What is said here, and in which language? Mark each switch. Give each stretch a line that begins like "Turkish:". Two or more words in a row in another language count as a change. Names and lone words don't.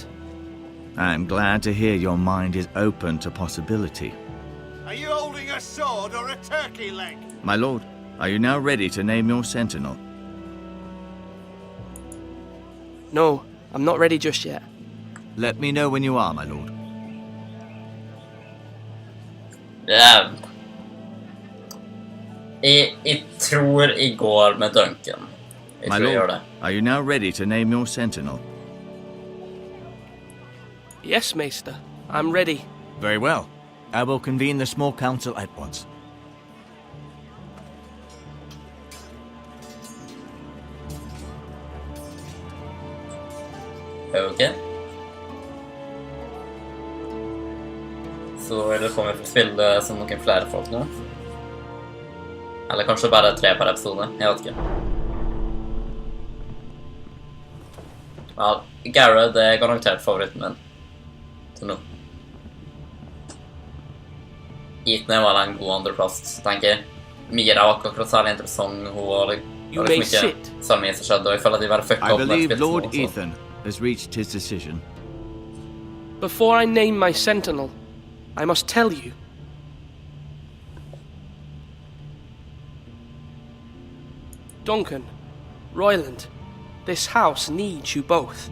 English: I'm glad to hear your mind is open to possibility. Are you holding a sword or a turkey leg? My lord, are you now ready to name your sentinel? No, I'm not ready just yet. Let me know when you are, my lord.
Norwegian: Ja. Jeg tror jeg går med Duncan. Jeg
English: My
Norwegian: tror jeg gjør
English: lord,
Norwegian: det.
English: are you now ready to name your sentinel? Yes, Maester. I'm ready. Very well. I will convene the small council at once.
Norwegian: Ok. Så det kommer til å spille som noen flere folk nå. Eller kanskje bare 3 per episode, jeg vet ikke. Ja, Gared er garantert favoritten min. Til nå. Ethan er vel en god andreplass, tenker jeg. Mira var ikke akkurat særlig interessant, hun var liksom ikke så mye som skjedde, og jeg føler at de bare fucka
English: I
Norwegian: opp med
English: believe
Norwegian: spillet
English: Lord
Norwegian: også.
English: Ethan has reached his decision. Before I name my sentinel, I must tell you. Duncan, Royland, this house needs you both.